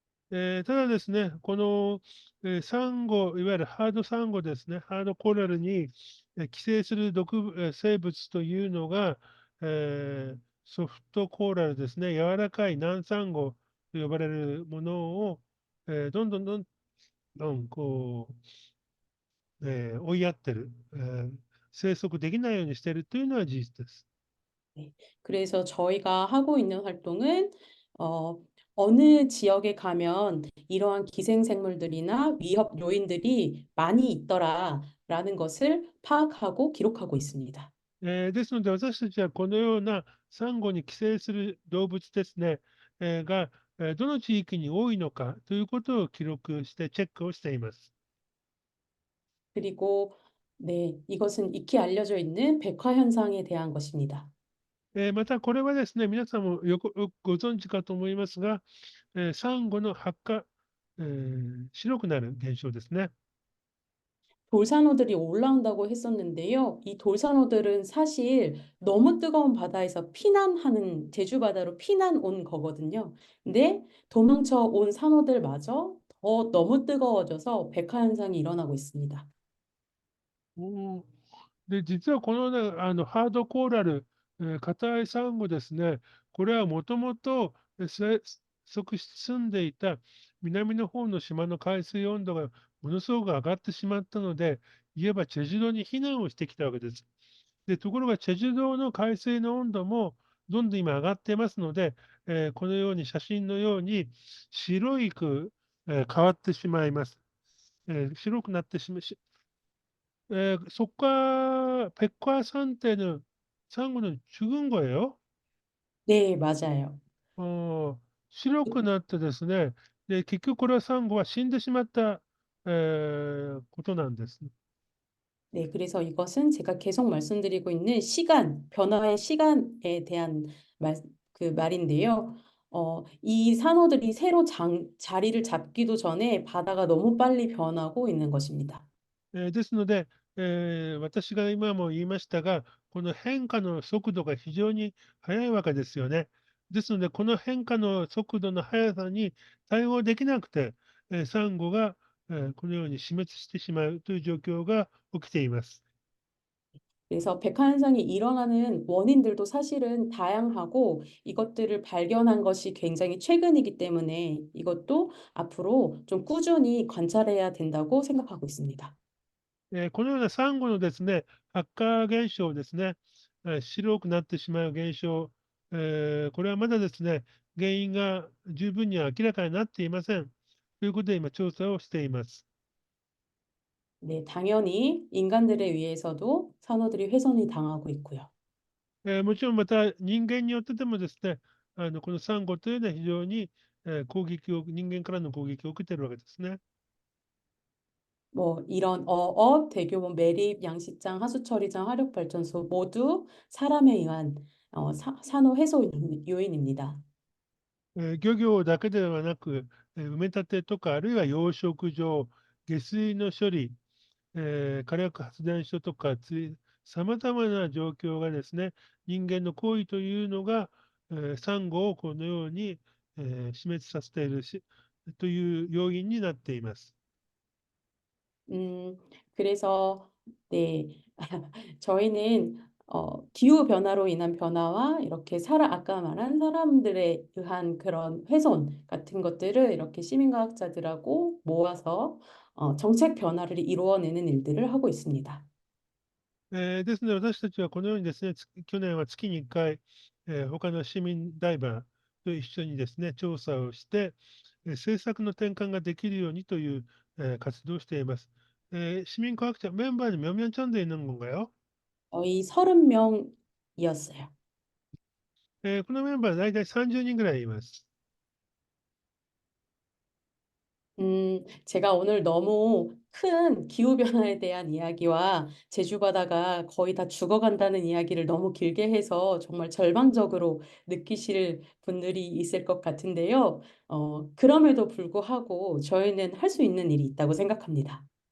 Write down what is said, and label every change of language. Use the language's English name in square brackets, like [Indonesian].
[Japanese] ただですね、この、サンゴ、いわゆるハードサンゴですね、ハードコラルに、寄生する生物というのが、ソフトコーラルですね、柔らかい軟サンゴと呼ばれるものを、どんどんどんどんこう、追いやってる、生息できないようにしているというのは事実です。 [Korean] 네. 그래서 저희가 하고 있는 활동은 어, 어느 지역에 가면 이러한 기생생물들이나 위협 요인들이 많이 있더라라는 것을 파악하고 기록하고 있습니다. [Japanese] ですので、私たちはこのようなサンゴに寄生する動物ですね、が、どの地域に多いのかということを記録してチェックをしています。 [Korean] 그리고 네, 이것은 익히 알려져 있는 백화 현상에 대한 것입니다. [Japanese] またこれはですね、皆さんもよくご存知かと思いますが、サンゴの白化、白くなる現象ですね。 [Korean] 돌산호들이 올라온다고 했었는데요. 이 돌산호들은 사실 너무 뜨거운 바다에서 제주 바다로 피난 온 거거든요. 근데 도망쳐 온 산호들마저 더 너무 뜨거워져서 백화 현상이 일어나고 있습니다. [Japanese] で、実はこのね、ハードコーラル、硬いサンゴですね、これはもともと、住んでいた南の方の島の海水温度がものすごく上がってしまったので、いわばチェジュ島に避難をしてきたわけです。で、ところがチェジュ島の海水の温度もどんどん今上がってますので、このように写真のように白い変わってしまいます。白くなって [Korean] 백화 산태는 상어는 죽은 거예요? 네, 맞아요. [Japanese] 白くなってですね、で、結局これはサンゴは死んでしまった、ことなんです。 [Korean] 네, 그래서 이것은 제가 계속 말씀드리고 있는 변화의 시간에 대한 말인데요. 이 산호들이 새로 자리를 잡기도 전에 바다가 너무 빨리 변하고 있는 것입니다. [Japanese] ですので、私が今も言いましたが、この変化の速度が非常に速いわけですよね。ですので、この変化の速度の速さに対応できなくて、サンゴが、このように死滅してしまうという状況が起きています。 [Korean] 그래서 백화 현상이 일어나는 원인들도 사실은 다양하고 이것들을 발견한 것이 굉장히 최근이기 때문에 이것도 앞으로 좀 꾸준히 관찰해야 된다고 생각하고 있습니다. [Japanese] このようなサンゴのですね、発火現象ですね、白くなってしまう現象、これはまだですね、原因が十分には明らかになっていません。ということで今調査をしています。 [Korean] 네, 당연히 인간들에 의해서도 산호들이 훼손이 당하고 있고요. [Japanese] もちろんまた人間によってでもですね、このサンゴというのは非常に、人間からの攻撃を受けているわけですね。 [Korean] 뭐 이런 어업, 대규모 매립, 양식장, 하수처리장, 화력발전소 모두 사람에 의한 산호 해소 요인입니다. [Japanese] 漁業だけではなく、埋め立てとか、あるいは養殖場、下水の処理、火力発電所とか、さまざまな状況がですね、人間の行為というのが、サンゴをこのように、死滅させているという要因になっています。 [Korean] 그래서 네, 저희는 기후 변화로 인한 변화와 이렇게 아까 말한 사람들에 의한 그런 훼손 같은 것들을 이렇게 시민과학자들하고 모아서 정책 변화를 이루어내는 일들을 하고 있습니다. [Japanese] ですので、私たちはこのようにですね、去年は月に1回、他の市民ダイバーと一緒にですね、調査をして、政策の転換ができるようにという、活動をしています。 [Korean] 시민과학자 멤버는 몇 명 정도 있는 건가요? 거의 30명이었어요. [Japanese] このメンバー大体30人ぐらいいます。 [Korean] 제가 오늘 너무 큰 기후변화에 대한 이야기와 제주 바다가 거의 다 죽어간다는 이야기를 너무 길게 해서 정말 절망적으로 느끼실 분들이 있을 것 같은데요. 그럼에도 불구하고 저희는 할 수 있는 일이 있다고 생각합니다.